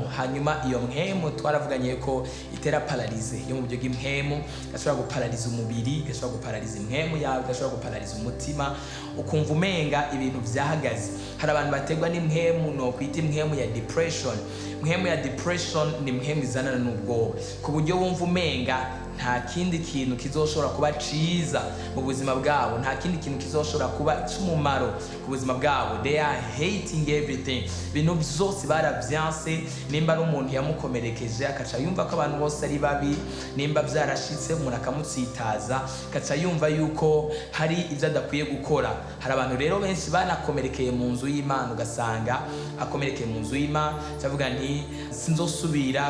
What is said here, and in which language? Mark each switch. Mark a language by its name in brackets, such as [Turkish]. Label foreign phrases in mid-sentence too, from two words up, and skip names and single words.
[Rundi] Hanyuma iyo mpemu twaravuganye ko itera paralize yo mu buryo bw'impemu, gashobora guparaliza umubiri, gashobora guparaliza impemu yawe, gashobora guparaliza umutima, ukumva umenga ibintu vyahagaze. Hari abantu bategwa n'impemu no kwita impemu ya depression. Impemu ya depression ni impemu izanana n'ubwoba, ku buryo wumva umenga nta kindi kintu kizoshobora kuba ciza mu buzima bwabo, nta kindi kintu kizoshobora kuba cy'umumaro ku buzima bwabo. [English] They are hating everything. [Rundi] Ibintu byose baravyanse. Nimba ari umuntu yamukomerekeje akaca yumva ko abantu bose ari babi, nimba vyarashitse umuntu akamutsitaza akaca yumva yuko hari ivyo adakwiye gukora. Hari abantu rero benshi banakomerekeye mu nzu y'Imana, ugasanga akomerekeye mu nzu y'Imana cyavuga nti sinzosubira.